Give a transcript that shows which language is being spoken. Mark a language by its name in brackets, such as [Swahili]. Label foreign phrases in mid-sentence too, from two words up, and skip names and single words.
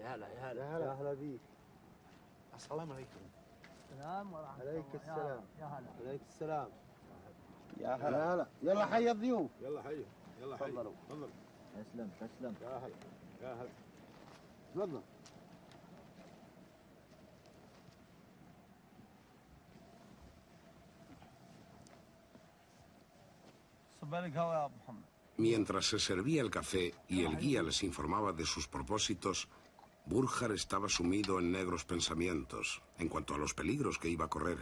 [Arabic] يا هلا يا هلا يا هلا بيك. السلام عليكم. السلام ورحمة الله. عليك السلام. يا هلا. عليك السلام. يا هلا يا هلا. يلا حي الضيوف. يلا حيوا يلا حيوا. تفضلوا. تفضل. تسلم تسلم. يا هلا يا هلا. تفضل. [Spanish] Mientras se servía el café y el guía les informaba de sus propósitos, Burckhardt estaba sumido en negros pensamientos en cuanto a los peligros que iba a correr.